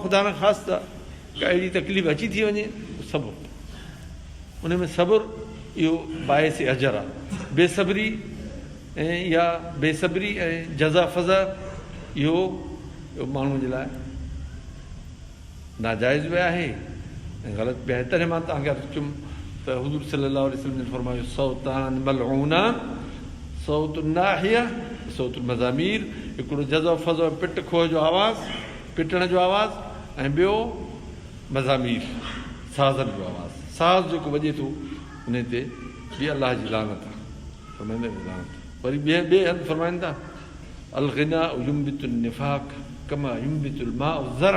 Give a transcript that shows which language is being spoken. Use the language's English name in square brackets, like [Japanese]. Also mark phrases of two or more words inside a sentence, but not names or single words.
[Sindhi] ख़ुदा न ख़ासि का अहिड़ी तकलीफ़ अची थी वञे, सबुर, उन में सबुर इहो बाहिस अजर आहे। बेसब्री ऐं या बेसब्री ऐं जज़ा फज़ा इहो माण्हू जे लाइ नाजाइज़ बि आहे ऐं ग़लति बि आहे। तॾहिं मां तव्हांखे अर्ज़ु कयुमि त हुज़ूर [Arabic] صلى الله عليه وسلم [Sindhi] ने फरमायो, [Arabic] صوتان ملعونان صوت النائحة صوت المزامير, [Sindhi] हिकिड़ो जज़ो फज़ो पिट खोह जो आवाज़ु, पिटण जो आवाज़ु, ऐं ॿियो मज़ामीर साज़नि जो आवाज़ु। साज़ जेको वॼे थो उन ते बि अलाह जी लानत आहे, फरमाईंदा लानत। वरी ॿिए हंधि फरमाइनि था, [Arabic] الغناء ينبت النفاق كما ينبت الماء الزرع.